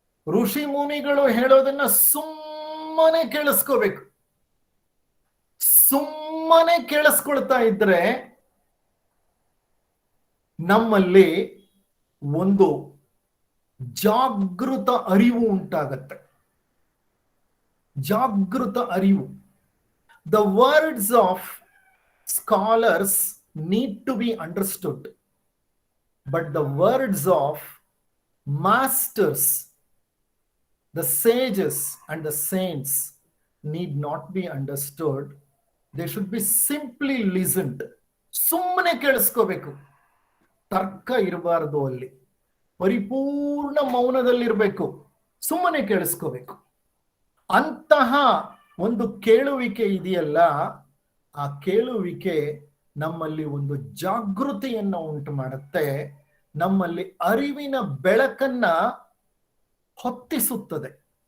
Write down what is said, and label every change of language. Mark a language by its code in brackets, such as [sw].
[kn] ಋಷಿ ಮುನಿಗಳು ಹೇಳೋದನ್ನ ಸುಮ್ಮನೆ ಕೇಳಿಸ್ಕೋಬೇಕು. ಸುಮ್ಮನೆ ಕೇಳಿಸ್ಕೊಳ್ತಾ ಇದ್ರೆ ನಮ್ಮಲ್ಲಿ ಒಂದು ಜಾಗೃತ ಅರಿವು ಉಂಟಾಗತ್ತೆ. ಜಾಗೃತ ಅರಿವು. [en] The words of scholars need to be understood, but the words of masters, the sages and the saints need not be understood. They should be simply listened. [kn] ಸುಮ್ಮನೆ ಕೇಳಿಸ್ಕೋಬೇಕು. ತರ್ಕ ಇರಬಾರ್ದು, ಅಲ್ಲಿ ಪರಿಪೂರ್ಣ ಮೌನದಲ್ಲಿರ್ಬೇಕು, ಸುಮ್ಮನೆ ಕೇಳಿಸ್ಕೋಬೇಕು. ಅಂತಹ ಒಂದು ಕೇಳುವಿಕೆ ಇದೆಯಲ್ಲ, ಆ ಕೇಳುವಿಕೆ ನಮ್ಮಲ್ಲಿ ಒಂದು ಜಾಗೃತಿಯನ್ನ ಉಂಟು ಮಾಡುತ್ತೆ, ನಮ್ಮಲ್ಲಿ ಅರಿವಿನ ಬೆಳಕನ್ನ ಹೊತ್ತಿಸುತ್ತದೆ.